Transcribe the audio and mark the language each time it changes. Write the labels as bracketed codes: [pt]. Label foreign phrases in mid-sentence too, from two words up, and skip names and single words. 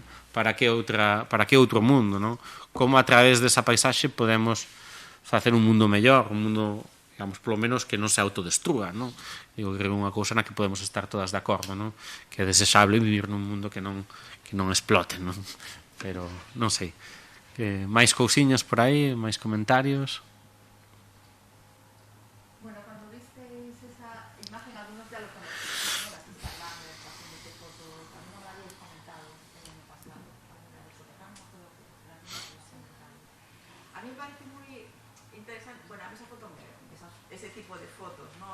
[gl] Para que outro mundo, non? Como a través desa paisaxe podemos facer un mundo mellor, un mundo, digamos, polo menos que non se autodestrúa, non? Digo, que é unha cousa na que podemos estar todas de acordo, non? Que é desexable vivir nun mundo que non explote, non? Pero, non sei, máis cousiñas por aí, máis comentarios. [es] Bueno, cando visteis esa imagen, algunos ya lo conocéis, ¿no? Las Instagram, las páginas de fotos, también me lo habéis comentado el año pasado, alguna vez sobre no me acuerdo que la misma versión de tal. A mí me parece muy interesante, bueno, a mí esa foto, ese tipo de fotos, ¿no?